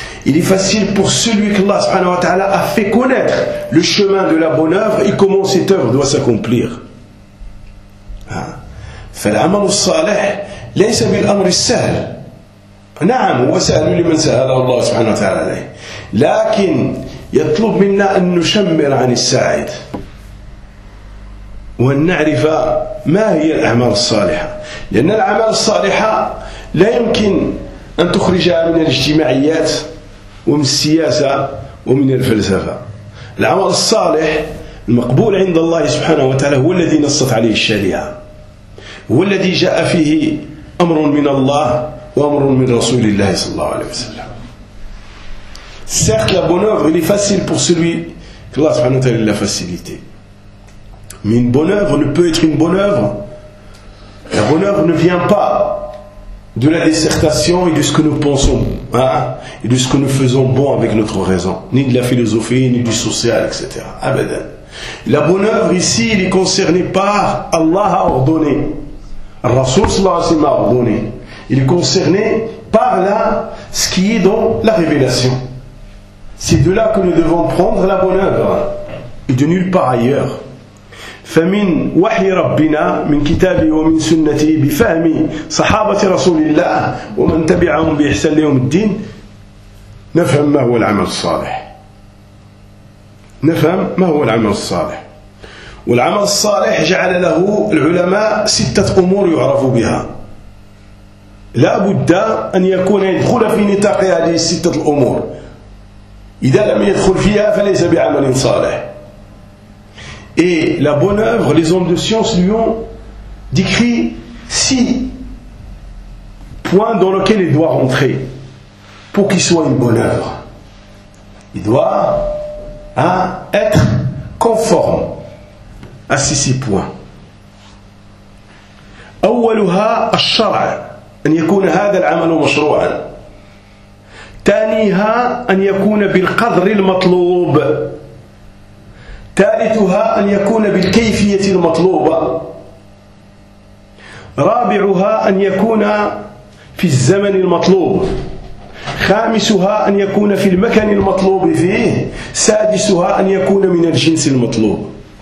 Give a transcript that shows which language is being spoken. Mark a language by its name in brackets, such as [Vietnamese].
[French] Il est facile pour celui que Allah subhanahu wa ta'ala a fait connaître le chemin de la bonne œuvre et comment cette œuvre doit s'accomplir. [Arabic] فالعمل الصالح ليس بالأمر السهل. نعم هو سهل لمن سهل الله سبحانه وتعالى عليه. لكن يطلب منا أن نشمر عن السعيد وأن نعرف ما هي الأعمال الصالحة. لأن الأعمال الصالحة لا يمكن أن تخرجها من الاجتماعيات ومن السياسة ومن الفلسفة. العمل الصالح المقبول عند الله سبحانه وتعالى هو الذي نصت عليه الشريعة هو الذي جاء فيه أمر من الله وأمر من رسول الله صلى الله عليه وسلم. [French] Certes la bonne œuvre est facile pour celui que Allah [Arabic] سبحانه وتعالى [French] l'a facilité. Mais une bonne œuvre ne peut être une bonne œuvre. La bonne œuvre ne vient pas de la dissertation et de ce que nous pensons, et de ce que nous faisons bon avec notre raison, ni de la philosophie, ni du social, etc. Abadan. La bonne œuvre ici, il est concerné par Allah a ordonné. Rasoul sallallahu alayhi wa sallam a ordonné. Il est concerné par là, ce qui est dans la révélation. C'est de là que nous devons prendre la bonne œuvre. Et de nulle part ailleurs. [Arabic] فمن وحي ربنا من كتابه ومن سنته بفهم صحابة رسول الله ومن تبعهم بإحسان لهم الدين نفهم ما هو العمل الصالح نفهم ما هو العمل الصالح والعمل الصالح جعل له العلماء ستة أمور يعرفوا بها لا بد أن يكون يدخل في نطاق هذه الستة الأمور إذا لم يدخل فيها فليس بعمل صالح. [French] Et la bonne œuvre, les hommes de science lui ont décrit six points dans lesquels il doit rentrer pour qu'il soit une bonne œuvre. Il doit être conforme à ces six points. [Arabic] أولها الشرع أن يكون هذا العمل مشروعا. ثانيها أن يكون بالقدر المطلوب. ثالثها أن يكون بالكيفية المطلوبة رابعها أن يكون في الزمن المطلوب خامسها أن يكون في المكان المطلوب فيه سادسها أن يكون من الجنس المطلوب.